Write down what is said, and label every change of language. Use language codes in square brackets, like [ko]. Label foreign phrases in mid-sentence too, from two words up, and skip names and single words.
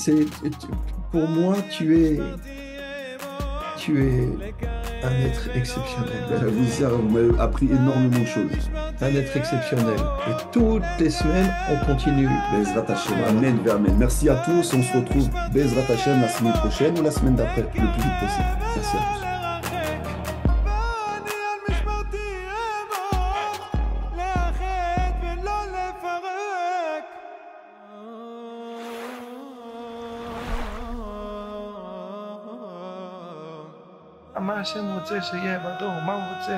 [fr] Pour moi, tu es un être exceptionnel. Vous m'avez appris énormément de choses. Un être exceptionnel. Et toutes les semaines, on continue. [he] בעזרת השם, אמן, אמן. [fr] Merci à tous. On se retrouve [he] בעזרת השם [fr] la semaine prochaine ou la semaine d'après, le plus vite possible. Merci à tous. [he] מה השם רוצה שיהיה בדור? מה הוא רוצה?